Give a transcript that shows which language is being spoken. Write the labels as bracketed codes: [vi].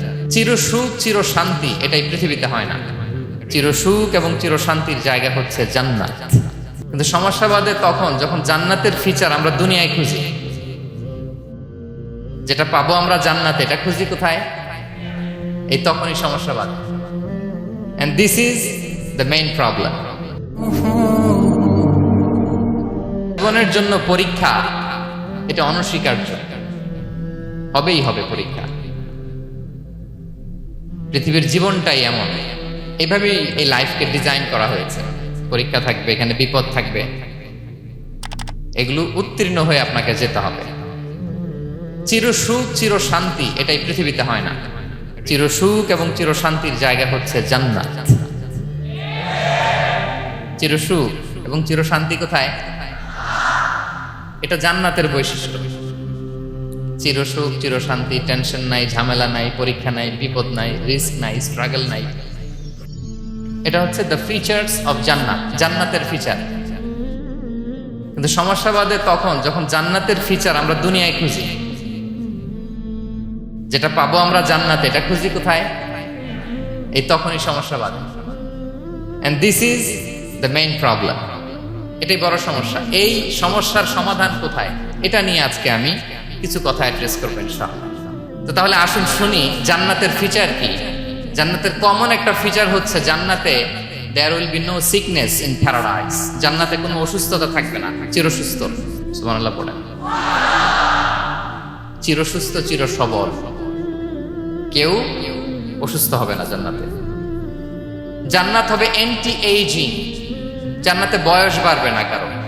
[bn] চির সুখ চির শান্তি এটাই পৃথিবীতে হয় না। চির সুখ এবং চির শান্তির জায়গা হচ্ছে জান্নাত। কিন্তু সমস্যা বাদে তখন যখন জান্নাতের ফিচার আমরা দুনিয়ায় খুঁজি, যেটা পাবো আমরা জান্নাতে এটা খুঁজি কোথায়? এই তখনই সমস্যা বাদে। [en] And this is the main problem. [bn] জীবনের জন্য পরীক্ষা এটা অনস্বীকার্য, হবেই হবে পরীক্ষা। পৃথিবীর জীবনটাই এমন, এভাবেই এই লাইফকে ডিজাইন করা হয়েছে। পরীক্ষা থাকবে, এখানে বিপদ থাকবে, এগুলো উত্তীর্ণ হয়ে আপনাকে যেতে হবে। চির সুখ চির শান্তি এটাই পৃথিবীতে হয় না। চির সুখ এবং চির শান্তির জায়গা হচ্ছে জান্নাত। চির সুখ এবং চির শান্তি কোথায়? এটা জান্নাতের বৈশিষ্ট্য। চির সুখ চির শান্তি, টেনশন নাই, ঝামেলা নাই, পরীক্ষা নাই, বিপদ নাই, রিস্ক নাই, স্ট্রাগল নাই। এটা হচ্ছে [en] the features of [bn] জান্নাত, জান্নাতের ফিচার। কিন্তু সমস্যা বাদে তখন যখন জান্নাতের ফিচার আমরা দুনিয়ায় খুঁজি, যেটা পাবো আমরা জান্নাতে এটা খুঁজি কোথায়? এই তখনই সমস্যা বাদে। [en] And this is the main problem. [bn] এটাই বড় সমস্যা। এই সমস্যার সমাধান কোথায়, এটা নিয়ে আজকে আমি কিছু কথা অ্যাড্রেস করবো ইনশাআল্লাহ। তো তাহলে আসুন শুনি জান্নাতের ফিচার কি। জান্নাতের কমন একটা ফিচার হচ্ছে জান্নাতে [en] there will be no sickness in paradise. [bn] জান্নাতে কোনো অসুস্থতা থাকবে না, চিরসুস্থ। সুবহানাল্লাহ পড়েন। চিরসুস্থ চির সবল, কেউ অসুস্থ হবে না জান্নাতে। জান্নাত হবে অ্যান্টি এইজিং, জান্নাতে বয়স বাড়বে না কারো।